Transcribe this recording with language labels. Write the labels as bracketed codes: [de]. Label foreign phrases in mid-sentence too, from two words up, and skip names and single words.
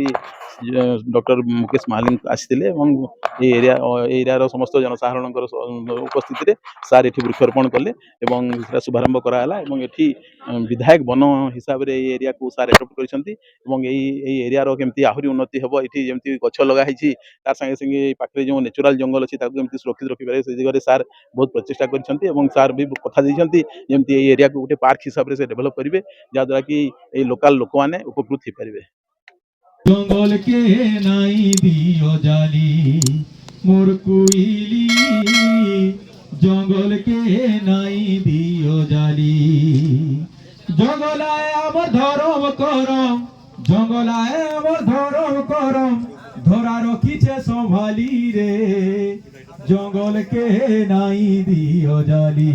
[spv] ଡକ୍ଟର ମୁକେଶ ମହାଲିଙ୍ଗ ଆସିଥିଲେ ଏବଂ ଏ ଏରିଆ ର ସମସ୍ତ ଜନସାଧାରଣ ଉପସ୍ଥିତି ରେ ସାର ଏଠି ବୃକ୍ଷାରୋପଣ କଲେ ଏବଂ ସେଟା ଶୁଭାରମ୍ଭ କରା ହଲା ଏବଂ ଏଠି ବିଧାୟକ ୱନ ହିସାବ ରେ ଏ ଏରିଆ କୋ ସାର ଏକ୍ସେପ୍ଟ କରିସନ୍ତି ଏବଂ ଏ ଏରିଆ ର କେମିତି ଆହୁରି ଉନ୍ନତି ହେବ ଏଠି ଯେମିତି ଗଛ ଲଗା ହିଚି ତାର ସଙ୍ଗେ ସଙ୍ଗେ ପାଖରେ ଯୋ ନେଚୁରାଲ ଜଙ୍ଗଲ ଅଛି ତାକୁ କେମିତି ସୁରକ୍ଷିତ ରଖି ପାରେ ସେ ଦିଗରେ ସାର ବହୁତ ପ୍ରଚେଷ୍ଟା କରିସନ୍ତି ଏବଂ ସାର ଭି କଥା ଦିସନ୍ତି ଯେମିତି ଏ ଏରିଆ କୋ ଗୋଟେ ପାର୍କ ହିସାବ ରେ ସେ ଡେଭଲପ କରିବେ ଯା ଦ୍ୱାରା କି ଏ ଲୋକାଲ ଲୋକ ମାନେ ଉପକୃତ ହି ପାରିବେ। ଜଙ୍ଗଲ କେ ନାଇ ଦିଅ ଜାଳି ମୋର କୋଇଲି ଜଙ୍ଗଲ କେ ନାଇ ଦିଅ ଜାଳି ଜଙ୍ଗଲ ଆଏ ଆମର ଧରମ କରମ ଜଙ୍ଗଲ ଆଏ ଆମର ଧରମ କରମ ଧରା ରଖିଛେ ସମ୍ଭାଳି ରେ ଜଙ୍ଗଲ କେ ନାଇ ଦିଅ ଜାଳି।